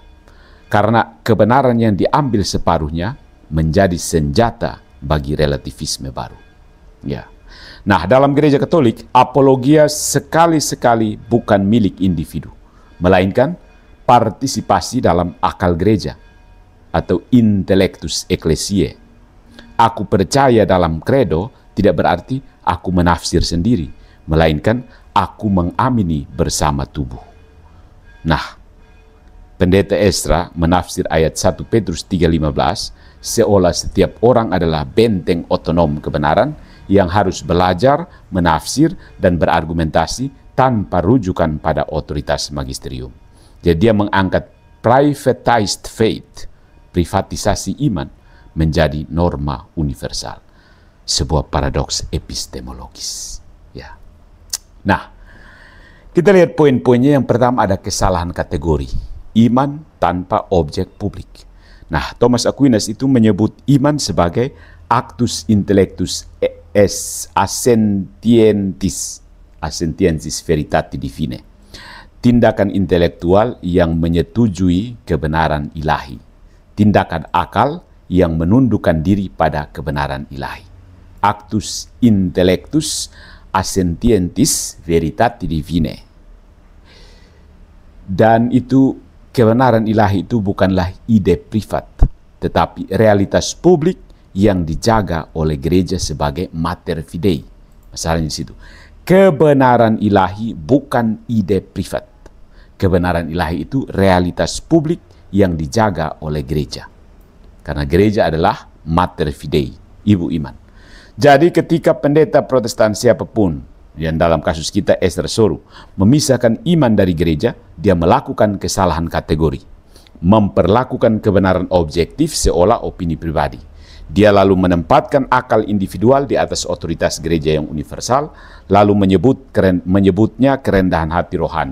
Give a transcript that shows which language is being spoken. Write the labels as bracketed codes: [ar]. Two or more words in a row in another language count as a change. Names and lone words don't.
[id] Karena kebenaran yang diambil separuhnya menjadi senjata bagi relativisme baru. Ya. Nah, dalam gereja Katolik, apologia sekali-sekali bukan milik individu, melainkan partisipasi dalam akal gereja atau [la] intellectus ecclesiae. [id] Aku percaya dalam credo tidak berarti aku menafsir sendiri, melainkan aku mengamini bersama tubuh. Nah, Pendeta Ezra menafsir ayat 1 Petrus 3:15 seolah setiap orang adalah benteng otonom kebenaran yang harus belajar, menafsir, dan berargumentasi tanpa rujukan pada otoritas magisterium. Jadi dia mengangkat [en] privatized faith, [id] privatisasi iman, menjadi norma universal. Sebuah paradoks epistemologis. Ya. Nah, kita lihat poin-poinnya. Yang pertama ada kesalahan kategori. Iman tanpa objek publik. Nah, Thomas Aquinas itu menyebut iman sebagai [la] actus intellectus assentientis veritati divine. [id] Tindakan intelektual yang menyetujui kebenaran ilahi. Tindakan akal yang menundukkan diri pada kebenaran ilahi. [la] Actus intellectus assentientis veritati divine. [id] Dan itu kebenaran ilahi itu bukanlah ide privat, tetapi realitas publik yang dijaga oleh gereja sebagai [la] mater fidei. [id] Masalahnya di situ. Kebenaran ilahi bukan ide privat. Kebenaran ilahi itu realitas publik yang dijaga oleh gereja. Karena gereja adalah [la] mater fidei, [id] ibu iman. Jadi ketika pendeta Protestan siapapun, yang dalam kasus kita Esther Soru, memisahkan iman dari gereja, dia melakukan kesalahan kategori. Memperlakukan kebenaran objektif seolah opini pribadi. Dia lalu menempatkan akal individual di atas otoritas gereja yang universal, lalu menyebutnya kerendahan hati rohani.